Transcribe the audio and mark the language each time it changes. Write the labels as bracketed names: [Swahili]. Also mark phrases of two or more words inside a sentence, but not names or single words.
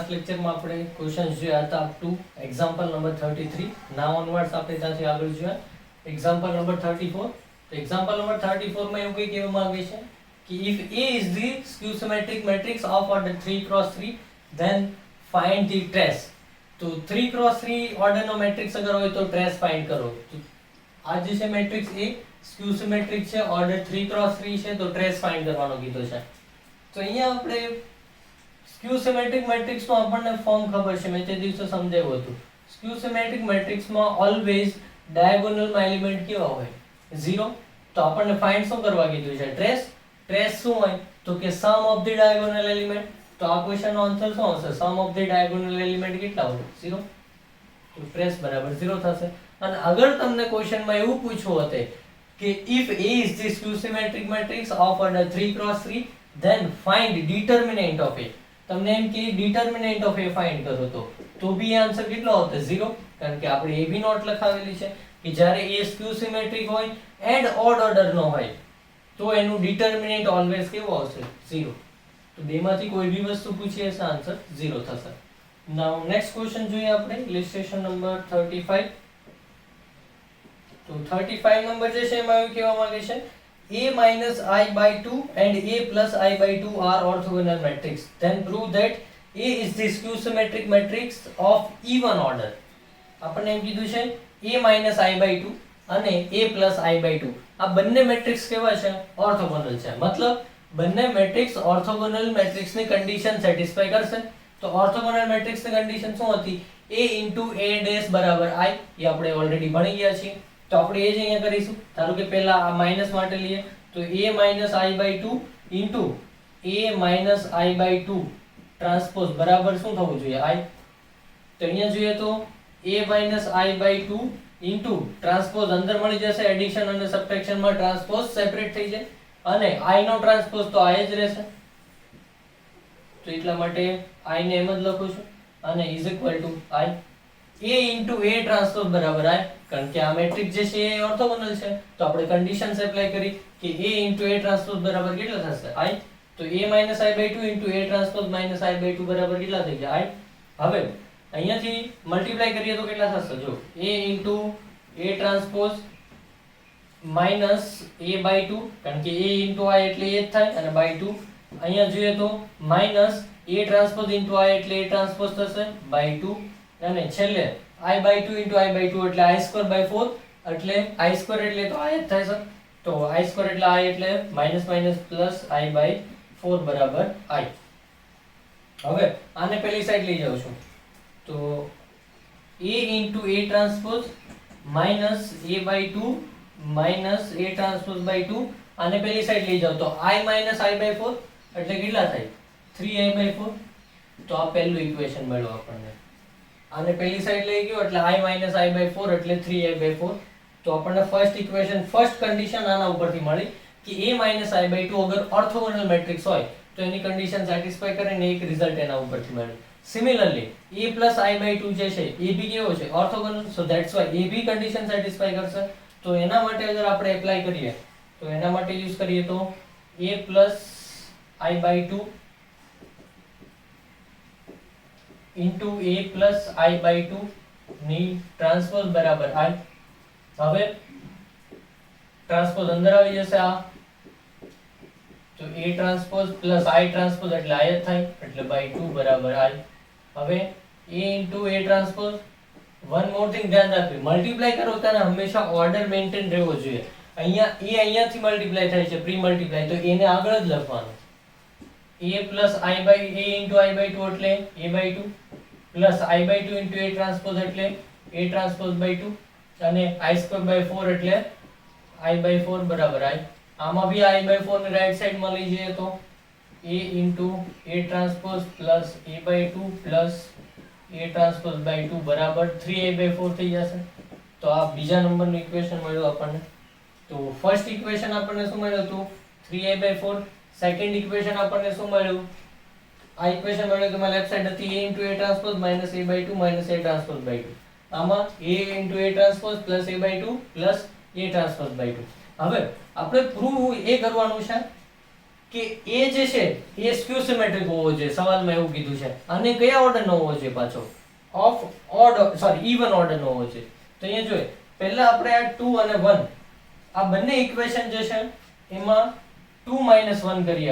[Gujarati] લેક્ચરમાં આપણે ક્વેશ્ચન્સ જોયા હતા [English] up to example number [Gujarati] 33. [English] now onwards [Gujarati] આપણે ત્યાંથી આગળ જોયા [English] example number [Gujarati] 34. [English] તો example number 34 [Gujarati] માં એવું કંઈ કહેવામાં આવે છે કે [English] if A is the skew symmetric matrix of order 3 cross 3 then find the trace. [Gujarati] તો 3 cross 3 ઓર્ડરનો મેટ્રિક્સ અગર હોય તો [English] trace find [Gujarati] કરો. તો આ જે છે [English] matrix A skew symmetric [Gujarati] છે, [English] order 3 cross 3 [Gujarati] છે, તો [English] trace find [Gujarati] કરવાનો કીધો છે. તો અહીંયા આપણે [English] skew symmetric [Gujarati] મેટ્રિક્સનું આપણને ફોર્મ ખબર છે, મેં તે દિવસે સમજાવ્યું હતું. [English] skew symmetric [Gujarati] મેટ્રિક્સમાં ઓલવેઝ ડાયગોનલમાં એલિમેન્ટ કેવા હોય? 0. તો આપણને ફાઇન્ડ શું કરવા કીધું છે? ટ્રેસ. [English] ટ્રેસ [Gujarati] શું હોય? તો કે [English] sum of the diagonal element. [Gujarati] તો આ ક્વેશ્ચનનો આન્સર શું હશે? [English] sum of the diagonal element [Gujarati] કેટલા હોય? [English] 0. [Gujarati] તો ટ્રેસ બરાબર 0 થશે. અને અગર તમને ક્વેશ્ચનમાં એવું પૂછવું હતું કે [English] if A is the skew symmetric matrix of order 3 cross 3 then find determinant of A. [Gujarati] તમને એમ કે [English] determinant of A [Gujarati] ફાઇન્ડ કરો તો બી આન્સર કેટલો આવશે? 0. કારણ કે આપણે એ બી નોટ લખાવેલી છે કે જ્યારે [English] A skew symmetric [Gujarati] હોય [English] and odd order [Gujarati] નો હોય તો એનું ડિટર્મિનન્ટ ઓલવેઝ કેવો આવશે? 0. તો બેમાંથી કોઈ બી વસ્તુ પૂછીએ તો આન્સર 0 થશે. [English] now next question [Gujarati] જોઈએ આપણે [English] illustration number [Gujarati] 35. તો 35 નંબર જે છે એમાં એવું કહેવા માંગે છે [English] A minus I by 2 and A plus I by 2 are orthogonal matrix. Then prove that A is the skew symmetric matrix of even order. [Gujarati] આપણને એમ કીધું છે [English] A minus I by 2 [Gujarati] અને [English] A plus I by 2 [Gujarati] આ બંને મેટ્રિક્સ કેવા છે? ઓર્થોગોનલ છે. મતલબ બંને મેટ્રિક્સ ઓર્થોગોનલ મેટ્રિક્સની [English] condition satisfy [Gujarati] કરશે. તો ઓર્થોગોનલ મેટ્રિક્સની કન્ડિશન શું હતી? [English] A into A dash [Gujarati] બરાબર I. એ આપણે ઓલરેડી ભણી ગયા છીએ. તો આપણે એ જ અહીંયા કરીશું. ધારો કે પહેલા આ માઈનસ માટે લઈએ તો [English] A minus I by 2 into A minus I by 2 transpose [Gujarati] બરાબર શું થવું જોઈએ? I. તો અહીંયા જોઈએ તો [English] A minus I by 2 into transpose [Gujarati] અંદર મળી જશે, એડિશન અને સબટ્રેક્શન માં ટ્રાન્સપોઝ સેપરેટ થઈ જાય અને I નો ટ્રાન્સપોઝ તો I જ રહેશે. તો એટલા માટે I ને એમ જ લખું છું અને [English] is equal to I. A into A transpose [Gujarati] બરાબર I. કારણ કે આ મેટ્રિક્સ જે છે એ ઓર્થોગોનલ છે તો આપણે [English] conditions apply [Gujarati] કરી કે [English] A into A transpose [Gujarati] બરાબર કેટલા થશે? I. [English] તો A minus I by 2 into A ટ્રાન્સપોઝ minus I by 2 [Gujarati] બરાબર કેટલા થઈ ગયા? [English] I. [Gujarati] હવે અહીંયાથી મલ્ટીપ્લાય કરીએ તો કેટલા થશે? [English] જો A into A transpose minus A by 2 [Gujarati] કારણ કે [English] A into I [Gujarati] એટલે એ જ થાય અને [English] by 2 [Gujarati] અહીંયા જોઈએ તો [English] minus A transpose into I એટલે A transpose થશે by 2 [Gujarati] અને છેલ્લે [English] I by 2 into I by 2 એટલે I square by 4 એટલે I square [Gujarati] એટલે તો [English] I [Gujarati] જ થાય છે. [English] તો I square એટલે I એટલે minus minus plus I by 4 બરાબર I. [Gujarati] હવે આને પેલી સાઈડ લઈ જાઉં છું તો [English] A into A transpose minus A by 2 minus A transpose by 2 [Gujarati] આને પેલી સાઈડ લઈ જાવ તો [English] I minus I by 4 [Gujarati] એટલે કેટલા થાય? [English] 3I by 4. [Gujarati] તો આ પહેલું ઇક્વેશન મળ્યું આપણને. આને પેલી સાઈડ લઈ ગયો એટલે [English] I minus I by 4 [Gujarati] એટલે [English] 3I by 4. [Gujarati] તો આપણને [English] first equation first condition [Gujarati] આના ઉપરથી મળી કે [English] A minus I by 2 [Gujarati] અગર [English] orthogonal matrix [Gujarati] હોય તો એની [English] condition satisfy [Gujarati] કરે ને એક રિઝલ્ટ એના ઉપરથી મળે. [English] similarly A plus I by 2 [Gujarati] જે છે એ બી કેવો છે? ઓર્થોગોનલ. [English] so that's why [Gujarati] એ બી [English] condition satisfy કરશે. [Gujarati] તો એના માટે અગર આપણે એપ્લાય કરીએ તો એના માટે યુઝ કરીએ તો [English] A plus I by 2 into A plus I by 2 [Gujarati] ની ટ્રાન્સપોઝ બરાબર I. હવે ટ્રાન્સપોઝ અંદર આવી જશે આ તો [English] A transpose plus I transpose [Gujarati] એટલે I જ થાય એટલે by 2 બરાબર I. હવે [English] A into A transpose one more thing [Gujarati] ધ્યાન રાખજો મલ્ટીપ્લાય કરો ત્યારે હંમેશા [English] order maintain [Gujarati] રહેવો જોઈએ. અહીંયા A અહીંયાથી મલ્ટીપ્લાય થાય છે [English] pre multiply [Gujarati] તો A ને આગળ જ લખવાનું. [English] A plus I by A into I by 2 એટલે A by 2 plus I by 2 into A transpose એટલે A transpose by 2 અને I square by 4 એટલે I by 4 બરાબર I. [Gujarati] આમાં બી [English] I by 4 [Gujarati] ને રાઈટ સાઈડમાં લઈ જઈએ તો [English] A into A transpose plus A by 2 plus A transpose by 2 બરાબર 3I by 4 [Gujarati] થઈ જશે. તો આ બીજા નંબરનું ઇક્વેશન મળ્યું આપણને. તો [English] first equation [Gujarati] આપણને શું મળ્યું હતું? [English] 3I by 4. second equation [Gujarati] આપણને શું મળ્યું? આ ઇક્વેશન મળ્યું તો લેફ્ટ સાઈડ હતી [English] A into A transpose minus A by 2 minus A transpose by 2. આમાં A into A transpose plus A by 2 plus A transpose by 2. [Gujarati] હવે આપણે પ્રૂવ એ કરવાનું છે કે એ જે છે એ [English] skew symmetric [Gujarati] હોવો જોઈએ, સવાલમાં એવું કીધું છે. અને કયા ઓર્ડરનો હોવો જોઈએ પાછો? [English] of odd sorry even [Gujarati] ઓર્ડરનો હોવો જોઈએ. તો અહીંયા જોઈએ પહેલા આપણે આ 2 અને 1 આ બંને ઇક્વેશન જે છે એમાં 2 1 કરીએ.